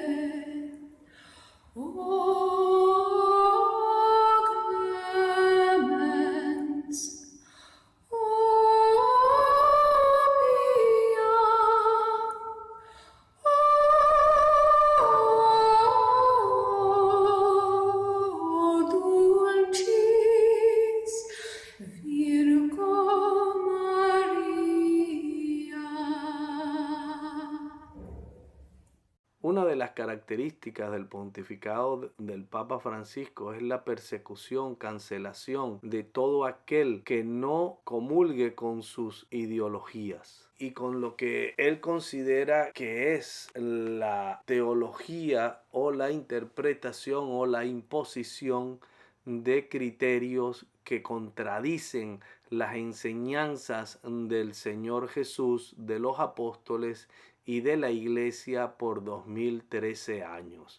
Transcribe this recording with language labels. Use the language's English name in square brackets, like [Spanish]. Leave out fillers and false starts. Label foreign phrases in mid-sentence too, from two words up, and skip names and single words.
[Latin] O clemens, o pia, o dulcis Virgo Maria. [Spanish] Una de las características del pontificado del Papa Francisco es la persecución, cancelación de todo aquel que no comulgue con sus ideologías y con lo que él considera que es la teología o la interpretación o la imposición de criterios que contradicen las enseñanzas del Señor Jesús, de los apóstoles y de la Iglesia por 2013 años.